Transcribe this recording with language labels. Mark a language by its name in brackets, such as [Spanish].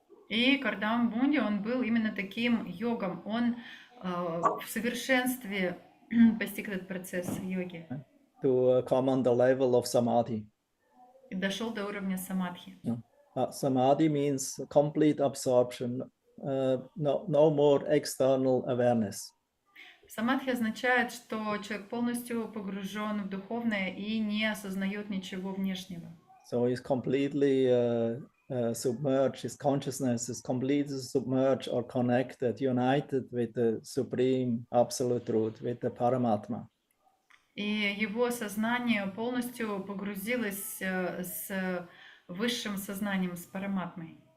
[Russian] И Кардама Муни, он был именно таким йогом. Он в совершенстве постиг этот процесс йоги. [English] To come on the level of samadhi. [Russian] И дошел до уровня самадхи. [English] Samadhi means complete absorption, no more external awareness. [Russian] Самадхи означает, что человек полностью погружен в духовное и не осознает ничего внешнего. [English] So he's completely submerged, his consciousness is completely submerged or connected, united with the supreme absolute truth, with the Paramatma. [Russian] И его сознание полностью погрузилось с высшим сознанием, с параматмой.